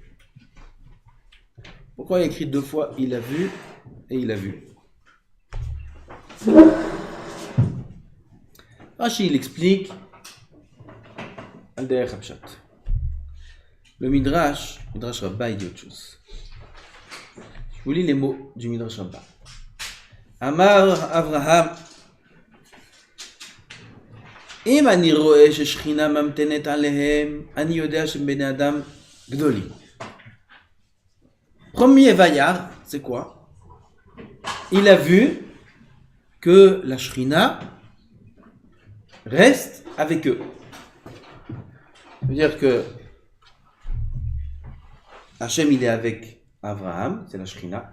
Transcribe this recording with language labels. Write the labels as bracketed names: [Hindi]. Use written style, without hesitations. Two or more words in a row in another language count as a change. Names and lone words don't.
[French] Pourquoi il a écrit 2 fois il a vu et il a vu? Rashi il explique [Hebrew] על דרך הפשט. [French] Le Midrash Rabbah, il dit autre chose. Je vous lis les mots du Midrash Rabbah. [Hebrew] אמר אברהם, אם אני רואה ששכינה ממתנת עליהם, אני יודע שהם בני אדם גדולים. [French] Premier Vayar, c'est quoi? Il a vu que la Shrina reste avec eux. Ça veut dire que Hachem il est avec Abraham, c'est la Shrina.